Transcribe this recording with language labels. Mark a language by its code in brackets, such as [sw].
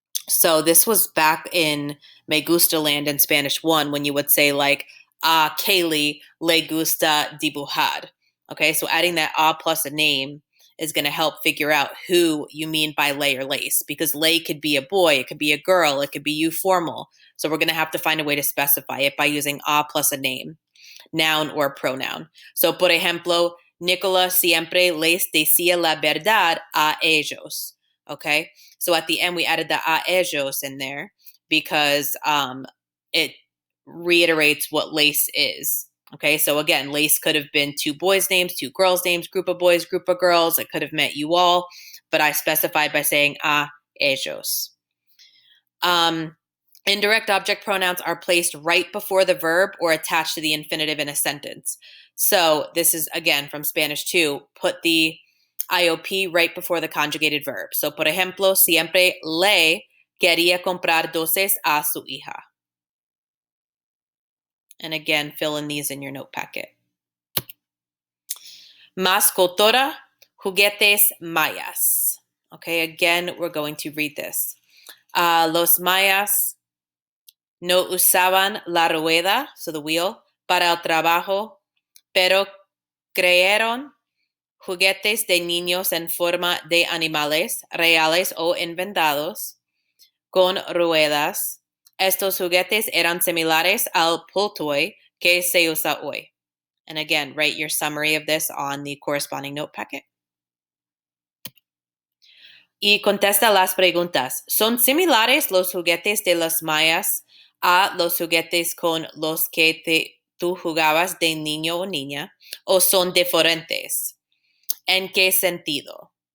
[en] So this was back in Me Gusta land in Spanish 1 when you would say like, [es] a Kaylee le gusta dibujar. [en] Okay, so adding that a plus a name is going to help figure out who you mean by lay or lace, because lay could be a boy, it could be a girl, it could be you formal. So we're going to have to find a way to specify it by using a plus a name, noun or pronoun. [es] So, por ejemplo, Nicola siempre les decía la verdad a ellos. [en] Okay, so at the end we added the [es] a ellos [en] in there because it reiterates what lace is. Okay, so again, lace could have been two boys' names, two girls' names, group of boys, group of girls. It could have meant you all, but I specified by saying [es] a ellos. [en] Indirect object pronouns are placed right before the verb or attached to the infinitive in a sentence. So this is, again, from Spanish 2, put the IOP right before the conjugated verb. [es] So, por ejemplo, siempre le quería comprar dulces a su hija. [en] And again, fill in these in your note packet. [es] Mascotora, juguetes mayas. [en] Okay, again, we're going to read this. [es] Los mayas no usaban la rueda, [en] so the wheel, [es] para el trabajo, pero crearon juguetes de niños en forma de animales reales o inventados con ruedas. Estos juguetes eran similares al pultoy que se usa hoy. [en] And again, write your summary of this on the corresponding note packet. [es] Y contesta las preguntas. ¿Son similares los juguetes de los mayas a los juguetes con los que tú jugabas de niño o niña? ¿O son diferentes? ¿En qué sentido?